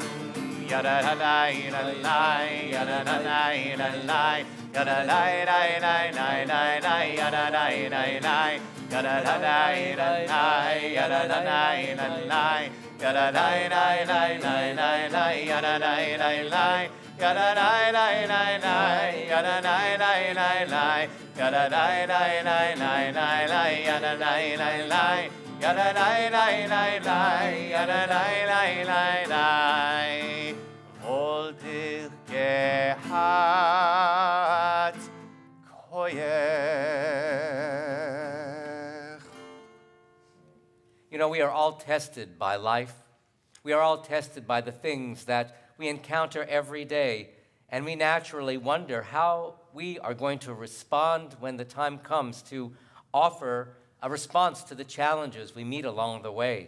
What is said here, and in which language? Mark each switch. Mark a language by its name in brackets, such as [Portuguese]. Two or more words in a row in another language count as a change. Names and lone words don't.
[English] Yada la la la la, yada la la la la, yada la la la la la la, yada la la la, yada la la la la, yada la la la la, yada la la la la la, yada la la la, yada la la la la, yada la la la la, yada la la la la, yada la la la. Yada lai lai lai lai, yada lai lai lai lai. Wollte ich gehabt koyech. You know, we are all tested by life. We are all tested by the things that we encounter every day, and we naturally wonder how we are going to respond when the time comes to offer a response to the challenges we meet along the way.